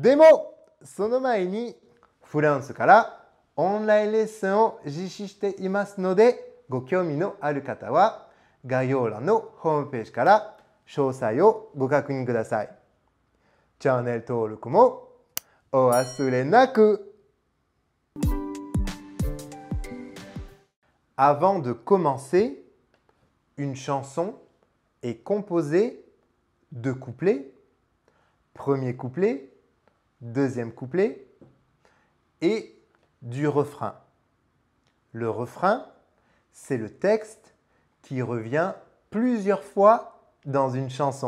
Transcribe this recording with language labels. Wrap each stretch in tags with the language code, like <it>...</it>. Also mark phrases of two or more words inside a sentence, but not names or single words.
<ja>でもその前にフランスからオンラインレッスンを実施していますのでご興味のある方は概要欄のホームページから詳細をご確認ください。チャンネル登録もお忘れなく。</ja> <fr>Avant de commencer, une chanson est composée de couplets, premier couplet, deuxième couplet et du refrain. Le refrain, c'est le texte qui revient plusieurs fois dans une chanson.</fr>